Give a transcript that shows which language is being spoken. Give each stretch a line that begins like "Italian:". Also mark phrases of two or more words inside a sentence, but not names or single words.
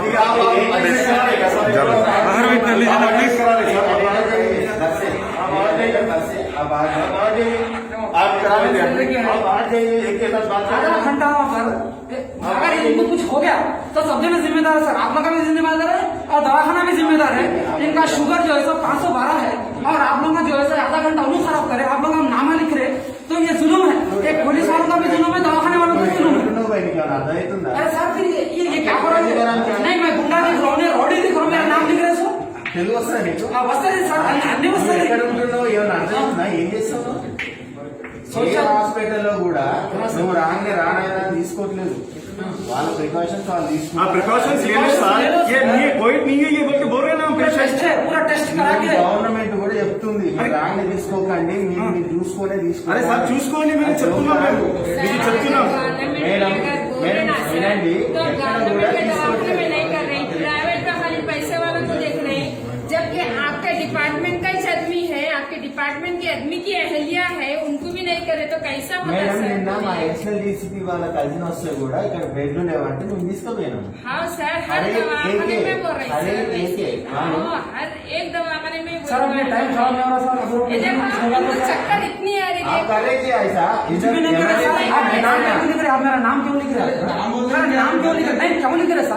Hindi: आधा घंटा अगर इनको कुछ हो गया तो सब जने जिम्मेदार है सर, आप लोग का भी जिम्मेदार है और दवाखाना भी जिम्मेदार है। इनका शुगर जो है सो 512 है और आप लोग का जो है सो आधा घंटा उन्हें खराब करे, आप लोग नामा लिख रहे तो ये जुल्म है। एक पुलिस वालों का भी जुल्म है, दवाखाने वालों का भी जुल्म है। अरे सर फिर ये क्या करो? नहीं, मैं गुंडा दिख रहा हूँ, रोडी दिख रहा हूँ, मेरा नाम लिख रहे सो
Telugu: వస్తుంది సార్, అన్ని వస్తాయి। ఎక్కడ ఉంటున్నావు, ఏమన్నా అర్థమవుతుందా? ఏం చేస్తావు? హాస్పిటల్లో కూడా నువ్వు రానైనా తీసుకోవట్లేదు, వాళ్ళ ప్రికాషన్స్ వాళ్ళు గవర్నమెంట్ కూడా చెప్తుంది రాంగ్ తీసుకోకండి, మీరు చూసుకునే తీసుకోండి. మేడం వినండి,
Hindi: जबकि आपके डिपार्टमेंट का ही आदमी है, आपके डिपार्टमेंट के आदमी की अहलिया है, उनको भी नहीं करे तो कैसा होता
Telugu: మేడం
Hindi: सर?
Telugu: నిన్న మా ఎక్స్ఎల్ డీసీపీ వాళ్ళ కజిన్ వస్తే కూడా ఇక్కడ బెడ్ లేవంటే నువ్వు తీసుకుపోయినావు.
Hindi: हाँ सर, हर अरे दवाखाने एक- में बोल रही अरे सर, एक- हाँ, हर एक दवाखाने में बोल सर अपने टाइम रही खराब नहीं हो रहा सर। ये देखो, हमको चक्कर इतनी आ रही आप करे क्या ऐसा? कुछ भी नहीं कर रहे सर, आप नाम क्यों लिख रहे? आप मेरा नाम क्यों लिख रहे? सर नाम क्यों लिख रहे? नहीं क्यों लिख रहे सर?